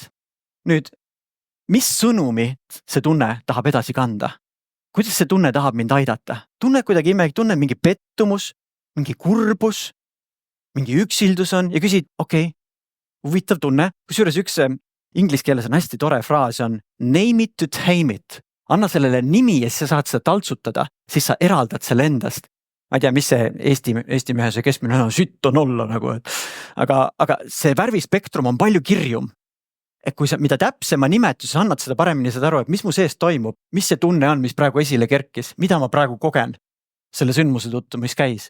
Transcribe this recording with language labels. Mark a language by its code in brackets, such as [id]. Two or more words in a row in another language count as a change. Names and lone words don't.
[et] Nüüd, mis sõnumi see tunne tahab edasi kanda? Kuidas see tunne tahab mind aidata? Tunne kuidagi imelik tunne, mingi pettumus, mingi kurbus, mingi üksildus on ja küsid, okei, huvitav tunne. Kusjuures üks inglise keeles on hästi tore fraas on [en] name it to tame it. [et] Anna sellele nimi ja siis sa saad seda taltsutada, siis sa eraldad selle endast. Ma ei tea, mis see Eesti mehe see keskmine on, sütt on olla nagu. Aga see värvispektrum on palju kirjum. Et kui sa, mida täpsema nimetus, annad seda paremini seda aru, et mis mu sees toimub, mis see tunne on, mis praegu esile kerkis, mida ma praegu kogen selle sündmuse tõttu, mis käis.